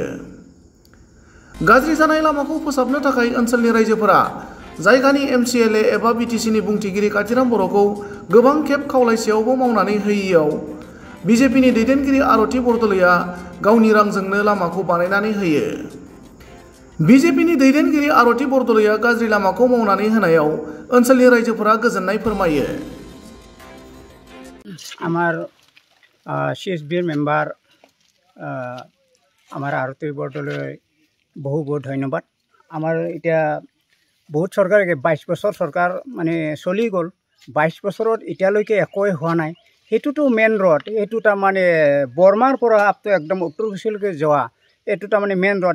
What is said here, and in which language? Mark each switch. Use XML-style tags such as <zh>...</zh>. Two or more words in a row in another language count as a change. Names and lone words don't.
<brx>गाज्रि जानाय लामाखौ फोसाबनो थाखाय ओनसोलनि रायजोफोरा जायगानि एमसिएलए एबा बिटिसिनि बुंथिगिरि कातिराम बर'खौ गोबां खेब खावलायसेयावबो मावनानै होयैयाव बिजेपिनि दैदेनगिरि आरती बरदलैया गावनि रांजोंनो लामाखौ बानायनानै होयो। बिजेपिनि दैदेनगिरि आरती बरदलैया गाज्रि लामाखौ मावनानै होनायाव ओनसोलनि रायजोफोरा गोजोननाय फोरमायो।</brx> <as>আমার CSBৰ মেম্বাৰ আমাৰ আৰতী বৰদলৈ বহুত ধন্যবাদ। আমাৰ এতিয়া বহুত চৰকাৰ 22 বছৰ চৰকাৰ মানে চলি গ'ল, 22 বছৰত এতিয়ালৈকে একোৱে হোৱা নাই। সেইটোতো</as> <en>main road,</en> <as>এইটো তাৰমানে বৰমাৰ পৰা আপটো একদম উত্তৰ কুচিলৈকে যোৱা, এইটো তাৰমানে</as> <en>main road.</en>